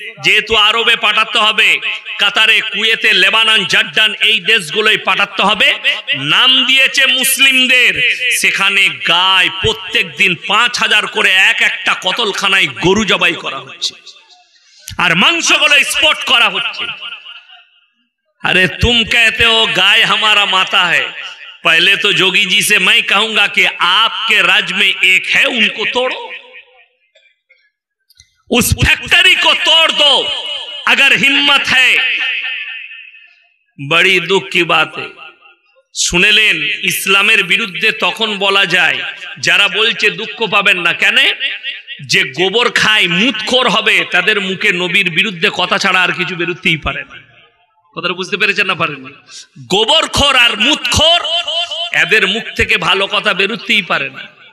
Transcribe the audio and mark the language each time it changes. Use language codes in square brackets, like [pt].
[bn] যেহেতু আরবে পাঠাতে হবে, কাতারে, কুয়েতে, লেবানন, জর্ডান এই দেশগুলোই পাঠাতে হবে, নাম দিয়েছে মুসলিমদের। সেখানে গায় প্রত্যেক দিন 5000 করে এক একটা কতলখানায় গরু জবাই করা হচ্ছে, আর মাংসগুলো এক্সপোর্ট করা হচ্ছে। [hi] अरे तुम कहते हो गाय हमारा माता है, पहले तो जोगी जी से मैं कहूंगा कि आपके राज्य में एक है, उनको तोड़ो, उस फैक्ट्री को तोड़ दो अगर हिम्मत है। बड़ी दुख की बात है। [bn] শুনেলেন ইসলামের বিরুদ্ধে তখন বলা যায় যারা বলছে দুঃখ পাবেন না কেন, যে গোবর খায় মুতখোর হবে, তাদের মুখে নবীর বিরুদ্ধে কথা ছাড়া আর কিছু বেরোতেই পারে না। কথাটা বুঝতে পেরেছেন না পারেননি? গোবরখোর আর মুতখোর, এদের মুখ থেকে ভালো কথা বেরোতেই পারে না।